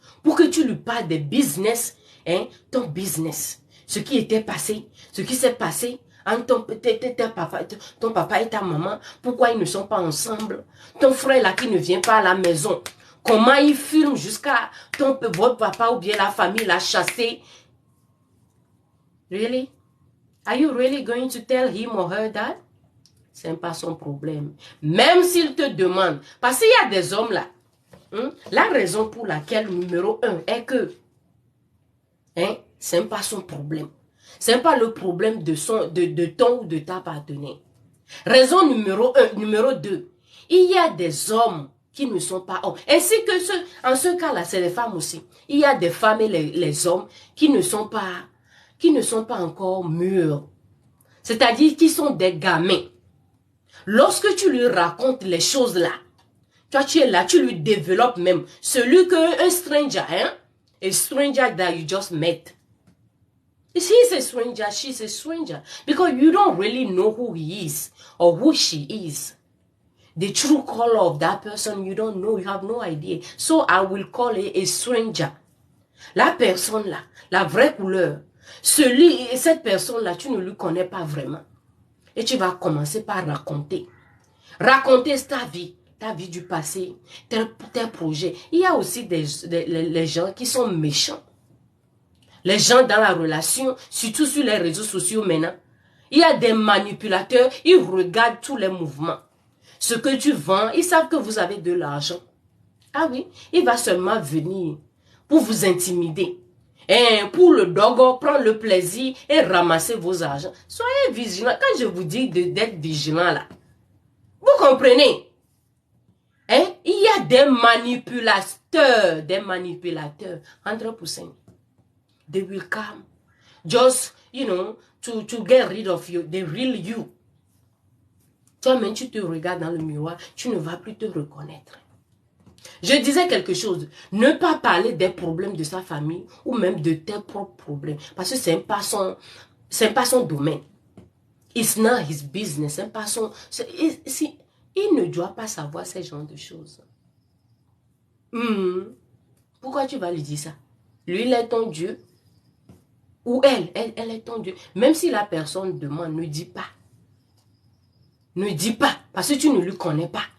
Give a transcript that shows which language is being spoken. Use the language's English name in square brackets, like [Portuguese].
[French] Pour que tu lui parles des business, hein, ton business, ce qui était passé, ce qui s'est passé, entre ton papa et ta maman, pourquoi ils ne sont pas ensemble? Ton frère là qui ne vient pas à la maison, comment il filme jusqu'à votre papa ou bien la famille l'a chassé? [English] Really? Are you really going to tell him or her that? [French] C'est pas son problème. Même s'il te demande, parce qu'il y a des hommes là, la raison pour laquelle numéro 1 est que, c'est pas son problème. C'est pas le problème de ton ou de ta partenaire. Raison numéro 2, il y a des hommes qui ne sont pas hommes. Ainsi que en ce cas-là, c'est les femmes aussi. Il y a des femmes et les hommes qui ne sont pas encore mûrs. C'est-à-dire qui sont des gamins. Lorsque tu lui racontes les choses là, toi tu es là, tu lui développes même celui que un stranger, [English] a stranger that you just met. He's a stranger, she's a stranger. Because you don't really know who he is or who she is. The true color of that person, you don't know, you have no idea. So I will call it a stranger. [French] La personne là, la vraie couleur, cette personne là, tu ne lui connais pas vraiment. Et tu vas commencer par raconter. Raconter ta vie du passé, tes projets. Il y a aussi les gens qui sont méchants. Les gens dans la relation, surtout sur les réseaux sociaux maintenant, il y a des manipulateurs, ils regardent tous les mouvements. Ce que tu vends, ils savent que vous avez de l'argent. Ah oui, il va seulement venir pour vous intimider. Et pour le dogo, prendre le plaisir et ramasser vos argent. Soyez vigilants. Quand je vous dis d'être vigilant là, vous comprenez? Il y a des manipulateurs, 100%. [English] They will come just, to get rid of you, the real you. [French] Toi-même, tu te regardes dans le miroir, tu ne vas plus te reconnaître. Je disais quelque chose, ne pas parler des problèmes de sa famille ou même de tes propres problèmes, parce que c'est pas son domaine. [English] It's not his business, [French] c'est pas son... Il ne doit pas savoir ces genres de choses. Pourquoi tu vas lui dire ça? Lui, il est ton Dieu. Ou elle est ton Dieu. Même si la personne demande, ne dis pas. Ne dis pas, parce que tu ne lui connais pas.